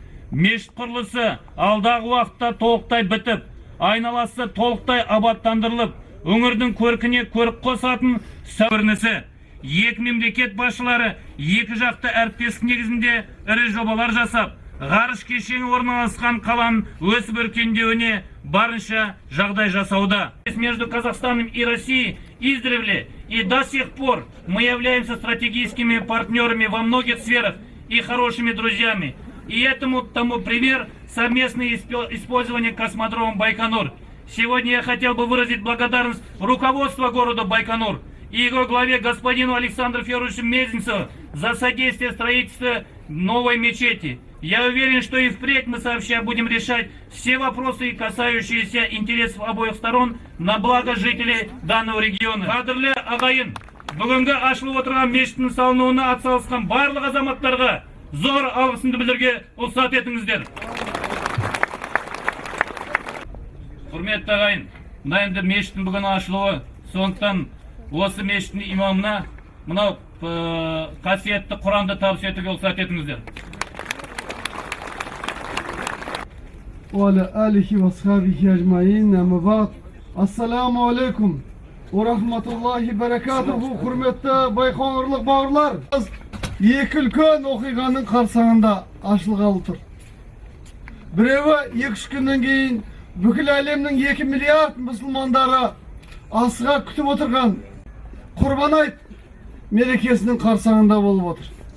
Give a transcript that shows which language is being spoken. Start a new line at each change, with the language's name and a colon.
Kazakh: Мешіт құрылысы алдағы уақытта толықтай бітіп, айналасы толықтай абаттандырылып, өңірдің көркіне көрік қосатын көрінісі. Екі мемлекет басшылары екі жақты әріптестік негізінде ірі жобалар жасап, ғарыш кешені орналасқан қаланың өсіп өркендеуіне барынша жағдай жасауда.
Russian: Между Казахстаном и Россией издревле и до сих пор мы являемся стратегическими партнерами во многих сферах и хорошими друзьями. И тому пример совместное использование космодрома Байконур. Сегодня я хотел бы выразить благодарность руководству города Байконур и его главе господину Александру Федоровичу Мезенцеву за содействие строительству новой мечети. Я уверен, что и впредь мы сообща будем решать все вопросы, касающиеся интересов обоих сторон на благо жителей данного региона.
Kazakh: Кадрлы ағайын, бүгінгі ашылып отырған мешіттің салынуына атсалысқан барлық азаматтарға зор алғысымды білдіруге рұқсат етіңіздер. Құрметті ағайын, мына енді мешіттің бүгін ашылуы, сондықтан осы мешіттің имамына мынау қасиетті Құранды табыс етуге рұқсат етіңіздер.
Arabic: وعلى آله وصحبه أجمعين أما بعد السلام عليكم ورحمة الله وبركاته.
Kazakh: Hürmetli Baykonurluk bağırlar. Екі үлкен оқиғаның қарсаңында ашылғалы тұр. Біреуі 2-3 күннен кейін бүкіл әлемнің 2 миллиард мұсылмандары асыға күтіп отырған Құрбан айт мерекесінің қарсаңында болып отыр.